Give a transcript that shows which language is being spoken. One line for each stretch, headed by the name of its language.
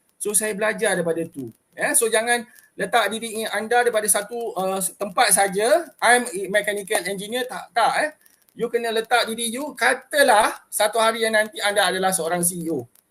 Malay: So saya belajar daripada tu. So jangan letak diri anda daripada satu tempat saja.
English: I'm mechanical engineer, tak.
Malay: You kena letak diri you, katalah satu hari yang nanti anda adalah seorang CEO.